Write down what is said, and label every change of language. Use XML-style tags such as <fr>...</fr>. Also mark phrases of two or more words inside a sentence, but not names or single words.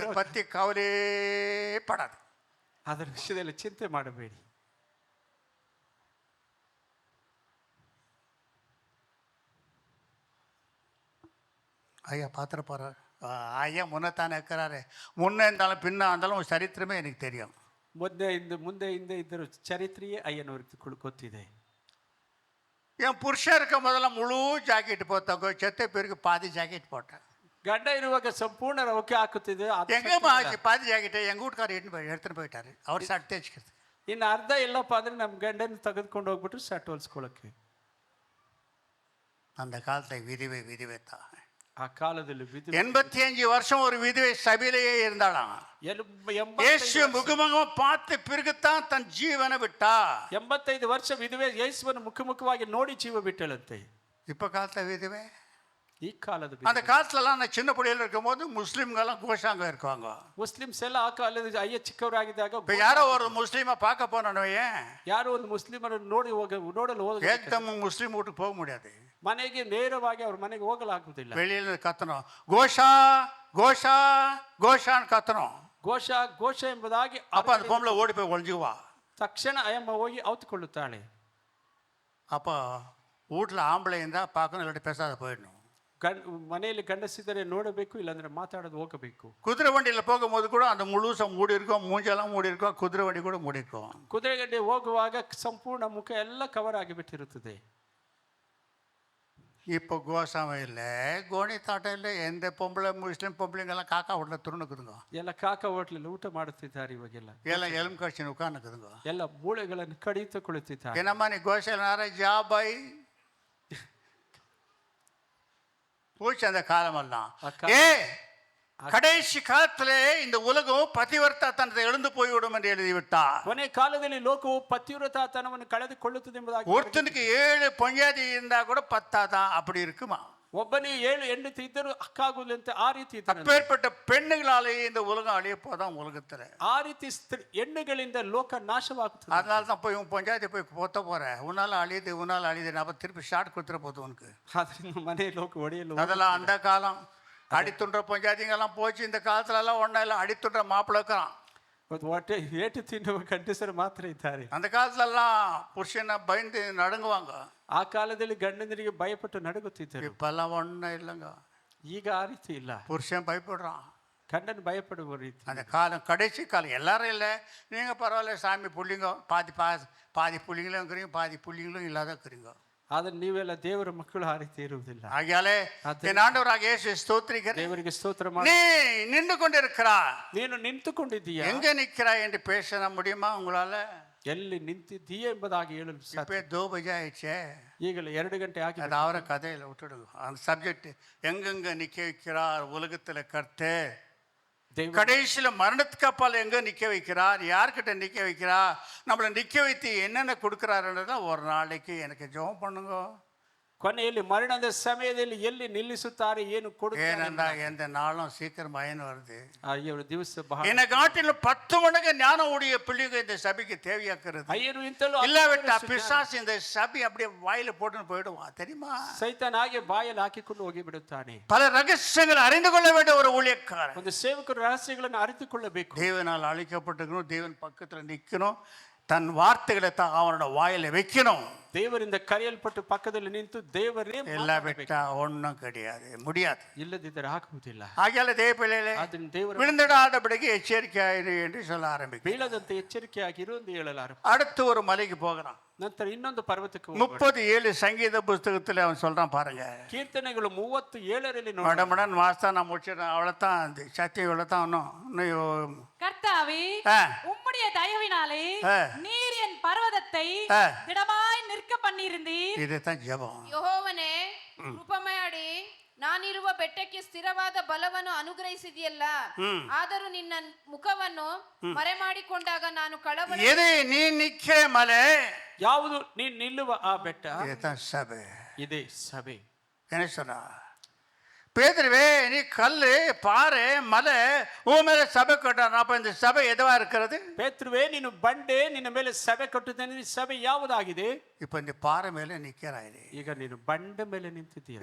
<ta>பற்றி கவலே படாது.</ta> <kn>ಅದರ ವಿಷಯದಲ್ಲಿ ಚಿಂತೆ ಮಾಡಬೇಡಿ.</kn> <ta>ஐயா பார்த்துருப்பாரு. ஐயா முன்னத்தானே இருக்கிறாரு. முன்னே இருந்தாலும் பின்ன இருந்தாலும் ஒரு சரித்திரமே எனக்கு தெரியும்.</ta> <kn>ಮುಂದೆ ಹಿಂದೆ ಇದ್ದರು ಚರಿತ್ರೆಯೇ ಅಯ್ಯನವ್ರಿಗೆ ಗೊತ್ತಿದೆ.</kn> <ta>என் புருஷன் இருக்க முதல்ல முழு ஜாக்கெட் போத்தாங்க. செத்த பேருக்கு பாதி ஜாக்கெட் போட்டேன்.</ta> <kn>ಗಂಡ ಇರುವಾಗ ಸಂಪೂರ್ಣ ರವಕೆ ಹಾಕುತ್ತಿದೆ.</kn> <ta>எங்கேம்மா பாதி ஜாக்கெட்டை எங்கள் வீட்டுக்காரர் எடுத்துன்னு போயிட்டாரு. அவர் ஷர்ட் தைச்சிக்கிறது.</ta> <kn>ಇನ್ನು ಅರ್ಧ ಇಲ್ಲಪ್ಪ ಅಂದ್ರೆ ನಮ್ಮ ಗಂಡನ ತೆಗೆದುಕೊಂಡು ಹೋಗ್ಬಿಟ್ಟು ಶರ್ಟ್ ಹೊಲ್ಸ್ಕೊಳ್ಳೋಕ್ಕೆ.</kn> <ta>அந்த காலத்தில் விதவை தான்.</ta> <kn>ಆ ಕಾಲದಲ್ಲಿ</kn> <ta>85 வருஷம் ஒரு விதவை சபையிலேயே இருந்தாளாம். இயேசு முகமுகமா பார்த்து பிறகுத்தான் தன் ஜீவனை விட்டா.</ta> <kn>85 ವರ್ಷ ವಿಧವೆ ಯೇಸುವನ್ನು ಮುಖಮುಖವಾಗಿ ನೋಡಿ ಜೀವ ಬಿಟ್ಟಳಂತೆ.</kn> <ta>இப்ப காலத்துல விதவை.</ta> <kn>ಈ ಕಾಲದ</kn> <ta>அந்த காலத்துலலாம் நான் சின்ன பிள்ளையில இருக்கும்போது முஸ்லீம்கெல்லாம் கோஷாங்க இருக்காங்க.</ta> <kn>ಮುಸ್ಲಿಮ್ಸ್ ಎಲ್ಲ ಆ ಕಾಲದ ಅಯ್ಯ ಚಿಕ್ಕವರಾಗಿದ್ದಾಗ</kn> <ta>இப்போ யாரோ ஒரு முஸ்லீமை பார்க்க போனோயே,</ta> <kn>ಯಾರೋ ಒಂದು ಮುಸ್ಲಿಮರನ್ನು ನೋಡಲು</kn> <ta>ஏக்தம் முஸ்லீம் வீட்டுக்கு போக முடியாது.</ta> <kn>ಮನೆಗೆ ನೇರವಾಗಿ ಅವ್ರ ಮನೆಗೆ ಹೋಗಲಾಗುವುದಿಲ್ಲ.</kn> <ta>வெளியில கத்தணும், கோஷா கோஷா கோஷான்னு கத்தணும்.</ta> <kn>ಘೋಷ ಎಂಬುದಾಗಿ</kn> <ta>அப்போ அந்த பொம்பளை ஓடி போய் ஒழிஞ்சுவா.</ta> <kn>ತಕ್ಷಣ ಅಯ್ಯಮ್ಮ ಹೋಗಿ ಔತುಕೊಳ್ಳುತ್ತಾಳೆ.</kn> <ta>அப்போ வீட்டில் ஆம்பளை இருந்தால் பார்க்கணும், இல்லாட்டி பேசாத போயிடணும்.</ta> <kn>ಮನೆಯಲ್ಲಿ ಗಂಡಸಿದರೆ ನೋಡಬೇಕು, ಇಲ್ಲಾಂದ್ರೆ ಮಾತಾಡೋದು ಹೋಗಬೇಕು.</kn> <ta>குதிரை வண்டியில் போகும்போது கூட அந்த முழுசாக மூடி இருக்கும், மூஞ்செல்லாம் மூடி இருக்கும், குதிரை வண்டி கூட மூடி இருக்கும்.</ta> <kn>ಕುದುರೆ ಗಡ್ಡೆ ಹೋಗುವಾಗ ಸಂಪೂರ್ಣ ಮುಖ ಎಲ್ಲ ಕವರ್ ಆಗಿಬಿಟ್ಟಿರುತ್ತದೆ.</kn> <ta>இப்போ கோசாமம் இல்லை, கோணி தாட்டம் இல்லை. எந்த பொம்பளை முஸ்லீம் பொம்பளைங்கெல்லாம் காக்கா வீட்டில் துருணுக்குதுங்க.</ta> <kn>ಎಲ್ಲ ಕಾಕ ಹೋಟ್ಲಲ್ಲಿ ಊಟ ಮಾಡುತ್ತಿದ್ದಾರೆ ಇವಾಗೆಲ್ಲ.</kn> <ta>எல்லாம் எலும்பு கட்சின்னு உட்காந்துக்குதுங்க.</ta> <kn>ಎಲ್ಲ ಮೂಳೆಗಳನ್ನು ಕಡಿತುಕೊಳ್ಳುತ್ತಿದ್ದಾರೆ.</kn> <ta>என்னம்மா நீ கோஷல் நேரம் ஜாபாய் போச்சு அந்த காலமெல்லாம். கடைசி காலத்திலே இந்த உலகம் பதிவர்த்தனத்தை எழுந்து போய்விடும் என்று எழுதிவிட்டார்.</ta> <kn>ಕೊನೆ ಕಾಲದಲ್ಲಿ ಲೋಕವು ಪತಿವ್ರತಾತನವನ್ನು ಕಳೆದುಕೊಳ್ಳುತ್ತದೆ ಎಂಬುದಾಗಿ.</kn> <ta>ஒருத்தனுக்கு 7 பொஞ்சாதி இருந்தா கூட பத்தாதான், அப்படி இருக்குமா?</ta> <kn>ಒಬ್ಬನಿಗೆ 7 ಹೆಂಡತಿ ಇದ್ದರೂ ಅಕ್ಕಾಗುವುದಂತೆ ಆ ರೀತಿ ಇದ್ದಾರೆ.</kn> <ta>அப்பேற்பட்ட பெண்ணுகளாலே இந்த உலகம் அழிய போதான் உலகத்துல.</ta> <kn>ಆ ರೀತಿ ಹೆಣ್ಣುಗಳಿಂದ ಲೋಕ ನಾಶವಾಗುತ್ತದೆ.</kn> <ta>அதனால தான் போய் உன் பொஞ்சாதி போய் போத்த போற, உன்னால அழியுது நான் திருப்பி ஷார்ட் கொடுத்துட போது உனக்கு.</ta> <kn>ಅದರಿಂದ ಮನೆ ಲೋಕ ಒಡೆಯಲು</kn> <ta>அதெல்லாம் அந்த காலம். அடித்துன்ற பொஞ்சாதிங்கெல்லாம் போச்சு. இந்த காலத்துல எல்லாம் ஒன்றும் இல்லை, அடித்துன்ற மாப்பிள்ளை இருக்கிறான்.</ta> <kn>ಹೊಟ್ಟೆ ಏಟು ತಿನ್ನುವ ಗಂಡಸರು ಮಾತ್ರ ಇದ್ದಾರೆ.</kn> <ta>அந்த காலத்துலலாம் புருஷனை பயந்து நடுங்குவாங்க.</ta> <kn>ಆ ಕಾಲದಲ್ಲಿ ಗಂಡಂದರಿಗೆ ಭಯಪಟ್ಟು ನಡುಗುತ್ತಿದ್ದರು.</kn> <ta>இப்பெல்லாம் ஒன்றும் இல்லைங்க.</ta> <kn>ಈಗ ಆ ರೀತಿ ಇಲ್ಲ.</kn> <ta>புருஷன் பயப்படுறான்,</ta> <kn>ಗಂಡನ ಭಯಪಡುವ ರೀತಿ.</kn> <ta>அந்த காலம் கடைசி காலம். எல்லாரும் இல்லை, நீங்கள் பரவாயில்ல சாமி புள்ளிங்க, பாதி புள்ளிங்களும் இருக்கிறீங்க, பாதி புள்ளிங்களும் இல்லாத இருக்கிறீங்க.</ta> <kn>ಆದ್ರೆ ನೀವೆಲ್ಲ ದೇವರ ಮಕ್ಕಳು ಆ ರೀತಿ ಇರುವುದಿಲ್ಲ.</kn> <ta>ஆகையாலே என் ஆண்டவராக இயேசு ஸ்தோத்திரிக்கிறேன்.</ta> <kn>ದೇವರಿಗೆ ಸ್ತೋತ್ರ ಮಾಡಿ.</kn> <ta>நீ நின்று கொண்டிருக்கிறா,</ta> <kn>ನೀನು ನಿಂತುಕೊಂಡಿದ್ದೀಯ.</kn> <ta>எங்க நிற்கிறாய் என்று பேச முடியுமா உங்களால?</ta> <kn>ಎಲ್ಲಿ ನಿಂತಿದ್ದೀಯೆ ಎಂಬುದಾಗಿ ಹೇಳಲು ಸಾಧ್ಯ.</kn> <ta>இப்போ 2 பஜே ஆயிடுச்சே,</ta> <kn>ಈಗಲೇ 2 ಗಂಟೆ ಆಗಿದೆ.</kn> <ta>அது அவரை கதையில் விட்டுடுங்க. அந்த சப்ஜெக்ட் எங்கெங்க நிற்க வைக்கிறார் உலகத்தில் கர்த்தே,</ta> <kn>ದೇವರು</kn> <ta>கடைசியில் மரணத்துக்கு அப்பால் எங்கே நிற்க வைக்கிறார், யார்கிட்ட நிற்க வைக்கிறார், நம்மளை நிற்க வைத்து என்னென்ன கொடுக்குறாருன்றதான் ஒரு நாளைக்கு எனக்கு ஜெபம் பண்ணுங்க.</ta> <kn>ಕೊನೆಯಲ್ಲಿ ಮರಣದ ಸಮಯದಲ್ಲಿ ಎಲ್ಲಿ ನಿಲ್ಲಿಸುತ್ತಾರೆ, ಏನು ಕೊಡುತ್ತಾರೆ.</kn> <ta>ஏனென்றா எந்த நாளும் சீக்கிரமாயின்னு வருது.</ta> <kn>ಅಯ್ಯೋ ದಿವಸ ಬಹಳ</kn> <ta>என்னை காட்டிலும் 10 மடங்கு ஞானம் உடைய பிள்ளைங்க இந்த சபைக்கு தேவையாக்குறது.</ta> <kn>ಅಯ್ಯರು ಇಂತಲೂ</kn> <ta>இல்லாவிட்டா பிசாசு இந்த சபை அப்படியே வாயில போட்டுன்னு போயிடுவான், தெரியுமா?</ta> <kn>ಸೈತಾನ ಹಾಗೆ ಬಾಯಲ್ಲಿ ಹಾಕಿಕೊಂಡು ಹೋಗಿ ಬಿಡುತ್ತಾನೆ.</kn> <ta>பல ரகசியங்களை அறிந்து கொள்ள வேண்டிய ஒரு ஊழியக்காரன்.</ta> <kn>ಒಂದು ಸೇವಕರು ರಹಸ್ಯಗಳನ್ನು ಅರಿತುಕೊಳ್ಳಬೇಕು.</kn> <ta>தேவனால் அழிக்கப்பட்டிருக்கணும், தேவன் பக்கத்துல நிக்கணும், தன் வார்த்தைகளை தான் அவனோட வாயில வைக்கணும்.</ta> <kn>ದೇವರಿಂದ ಕರೆಯಲ್ಪಟ್ಟು ಪಕ್ಕದಲ್ಲಿ ನಿಂತು ದೇವರೇ</kn> <ta>இல்லாவிட்டா ஒன்றும் கிடையாது, முடியாது.</ta> <kn>ಇಲ್ಲದಿದ್ದರೆ ಆಗುವುದಿಲ್ಲ.</kn> <ta>ஆகையால தேவ பிள்ளைகளே,</ta> <kn>ಅದನ್ನು ದೇವರು</kn> <ta>விழுந்திடாதபடிக்கு எச்சரிக்கையாயிரு என்று சொல்ல ஆரம்பிக்கும்.</ta> <kn>ಬೀಳದಂತೆ ಎಚ್ಚರಿಕೆಯಾಗಿರು ಎಂದು ಹೇಳಲಾರ.</kn> <ta>அடுத்து ஒரு மலைக்கு போகிறான்.</ta> <kn>ನಂತರ ಇನ್ನೊಂದು ಪರ್ವತಕ್ಕೆ</kn> <ta>37 சங்கீத புஸ்தகத்தில் அவன் சொல்றான் பாருங்க.</ta> <kn>ಕೀರ್ತನೆಗಳು 37ರಲ್ಲಿ ನೋಡಿ.</kn> <ta>மடமடன் வாஸ்தா நான் முடிச்சிடறேன், அவ்வளோதான், அந்த சத்தியம் இவ்வளோதான். இன்னும் கர்த்தாவே, ஆ. உம்முடைய தயவினாலே ஆ. நீர் என் பர்வதத்தை ஆ. திடமாய் நிற்க பண்ணியிருந்தீர். இதுதான் ஜெபம்.</ta> <kn>ಯೆಹೋವನೇ, ಕೃಪೆ ಮಾಡಿ ನಾನಿರುವ ಬೆಟ್ಟಕ್ಕೆ ಸ್ಥಿರವಾದ ಬಲವನ್ನು ಅನುಗ್ರಹಿಸಿದೆಯಲ್ಲ, ಆದರೂ ನಿನ್ನ ಮುಖವನ್ನು ಮರೆಮಾಡಿಕೊಂಡಾಗ ನಾನು ಕಳವಳ.</kn> <ta>எது நீ நிக்கிற மலை,</ta> <kn>ಯಾವುದು ನೀನು ನಿಲ್ಲುವ ಆ ಬೆಟ್ಟ,</kn> <ta>இதுதான் சபை.</ta> <kn>ಇದೇ ಸಭೆ.</kn> <ta>என்ன சொன்னா, பேதுருவே நீ கல்லு பாறை மலை உன் மேல சபை கட்டான். அப்ப இந்த சபை எதுவா இருக்கிறது?</ta> <kn>ಪೇತ್ರುವೆ, ನೀನು ಬಂಡೆ, ನಿನ್ನ ಮೇಲೆ ಸಭೆ ಕಟ್ಟುತ್ತೇನೆ. ಈ ಸಭೆ ಯಾವುದಾಗಿದೆ?</kn> <ta>இப்ப இந்த பாறை மேல நிக்கிறாய்.</ta> <kn>ಈಗ ನೀನು ಬಂಡೆ ಮೇಲೆ ನಿಂತಿದ್ದೀಯ.</kn>